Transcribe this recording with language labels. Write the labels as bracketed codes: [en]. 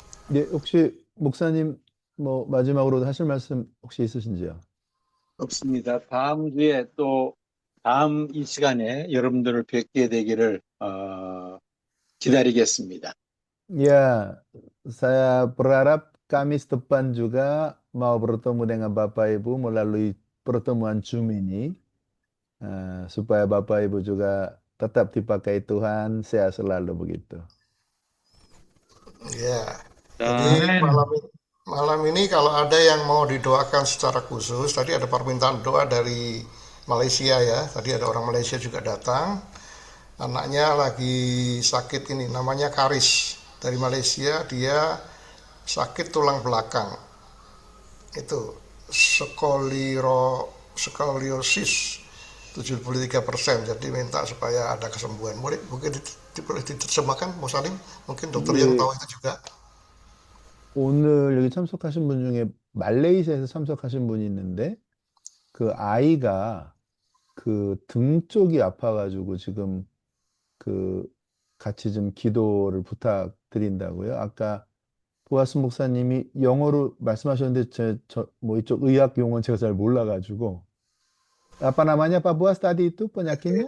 [ko] 네, 혹시 목사님 뭐 마지막으로 하실 말씀 혹시 있으신지요? 없습니다. 다음 주에 또 다음 이 시간에 여러분들을 뵙게 되기를 기다리겠습니다. [id] Ya, saya berharap Kamis depan juga mau bertemu dengan Bapak Ibu melalui pertemuan Zoom ini, supaya Bapak Ibu juga tetap dipakai Tuhan, sehat selalu begitu. Ya, jadi malam ini kalau ada yang mau didoakan secara khusus, tadi ada permintaan doa dari Malaysia ya. Tadi ada orang Malaysia juga datang. Anaknya lagi sakit ini, namanya Karis dari Malaysia. Dia sakit tulang belakang. Itu skoliosis 73%. Jadi minta supaya ada kesembuhan. Mungkin boleh diterjemahkan, Mas Salim? Mungkin dokter yang tahu itu juga. [ko] 오늘 여기 참석하신 분 중에 말레이시아에서 참석하신 분이 있는데, 그 아이가 그 등 쪽이 아파가지고 지금 그 같이 좀 기도를 부탁드린다고요. 아까 보아스 목사님이 영어로 말씀하셨는데 뭐 이쪽 의학 용어는 제가 잘 몰라가지고. [id] Apa namanya Pak Boas tadi itu penyakitnya?